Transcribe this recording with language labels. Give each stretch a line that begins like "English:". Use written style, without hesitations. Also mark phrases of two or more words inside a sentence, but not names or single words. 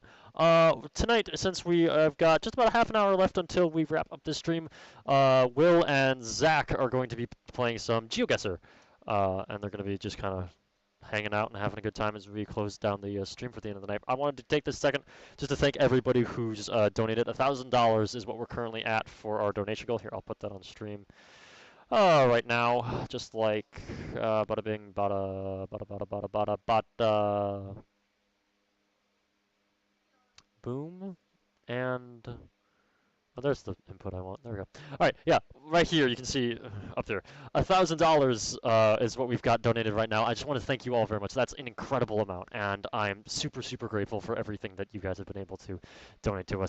English: Tonight, since we have got just about a half an hour left until we wrap up this stream, Will and Zach are going to be playing some GeoGuessr, and they're going to be just kind of hanging out and having a good time as we close down the stream for the end of the night. I wanted to take this second just to thank everybody who's donated. $1,000 is what we're currently at for our donation goal. Here, I'll put that on stream right now, just like bada bing, bada, bada, bada, bada, bada, bada, boom, and oh, there's the input I want. There we go. All right, yeah, right here you can see up there, $1,000 is what we've got donated right now. I just want to thank you all very much. That's an incredible amount, and I'm super, super grateful for everything that you guys have been able to donate to us.